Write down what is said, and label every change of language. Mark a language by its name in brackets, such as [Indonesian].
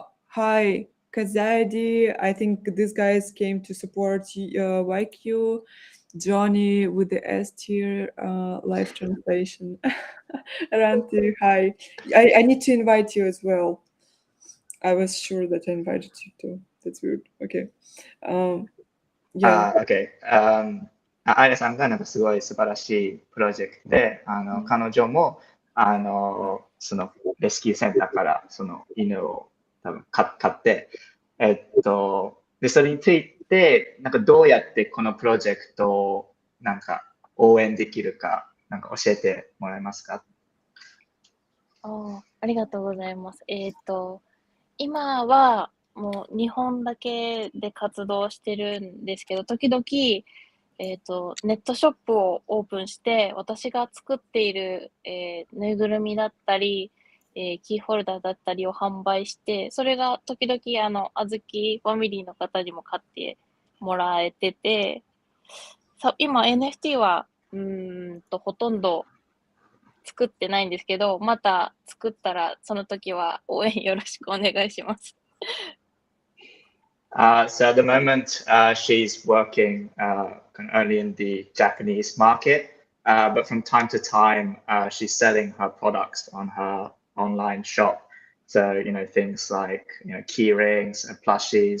[English] Hi, Kazadi. I think these guys came to support YQ. Johnny with the S tier live translation. Ranti, hi. I need to invite you as well. I was sure that I invited you too. That's weird. Okay. Um, yeah. OK。 [Japanese] アイラさんがなんかすごい素晴らしいプロジェクトで、彼女も、そのレスキューセンターからその犬を多分買って、で、それについて、なんかどうやってこのプロジェクトをなんか応援できるか、なんか教えてもらえますか？ありがとうございます。今はもう日本だけで活動してるんですけど、時々、ネットショップをオープンして、私が作っている、ぬいぐるみだったり、キーホルダーだったりを販売して、それが時々、あずきファミリーの方にも買ってもらえてて、今 NFT は、ほとんど作ってないんですけど、また作ったら、その時は応援よろしくお願いします。 [English] So at the moment, she's working kind of only in the Japanese market, but from time to time, she's selling her products on her online shop. So, things like, key rings and plushies.